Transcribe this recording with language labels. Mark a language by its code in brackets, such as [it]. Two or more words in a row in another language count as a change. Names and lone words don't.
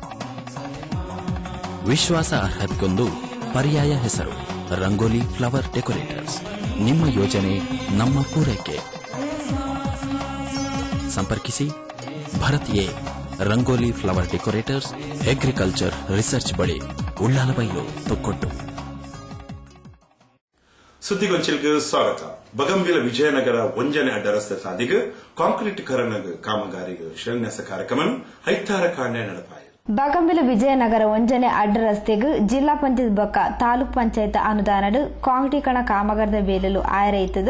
[kn] ವಿಶ್ವಾಸಾರ್ಹತೆಗೊಂದು ಪರ್ಯಾಯ ಹೆಸರು ರಂಗೋಲಿ ಫ್ಲವರ್ ಡೆಕೋರೇಟರ್ಸ್. ನಿಮ್ಮ ಯೋಜನೆ ನಮ್ಮ ಪೂರೈಕೆ. ಸಂಪರ್ಕಿಸಿ ಭರತ್ ಎ ರಂಗೋಲಿ ಫ್ಲವರ್ ಡೆಕೋರೇಟರ್ಸ್, [en] agriculture research [kn] ಬಳಿ, ಉಳ್ಳಾಲಬೈಲು, ತೊಕ್ಕೊಟ್ಟು. ಸುದ್ದಿಗೊಂಚಿಲ್ಗೆ ಸ್ವಾಗತ. [tcy] ಬಗಂಬಿಲ ವಿಜಯನಗರ ಒಂಜನೆ ಅಡ್ಡ ರಸ್ತೆ ಸಾದಿಗೆ ಕಾಂಕ್ರೀಟ್ ಕರಣಗ ಕಾಮಗಾರಿಗೆ ಶಿಲಾನ್ಯಾಸ ಕಾರ್ಯಕ್ರಮ ಐತಾರ ಕಾಂಡೆ ನಡಪಾಯಿ. ಬಗಂಬಿಲ ವಿಜಯನಗರ ಒಂಜನೆ ಅಡ್ಡ ರಸ್ತೆಗೆ ಜಿಲ್ಲಾ ಪಂಚಾಯತ್ ಬೊಕ್ಕ ತಾಲೂಕ್ ಪಂಚಾಯತ್ ಅನುದಾನಡ್ ಕಾಂಕ್ರೀಕರಣ ಕಾಮಗಾರದ ಬೇಲಲು ಆಯರೈತದ.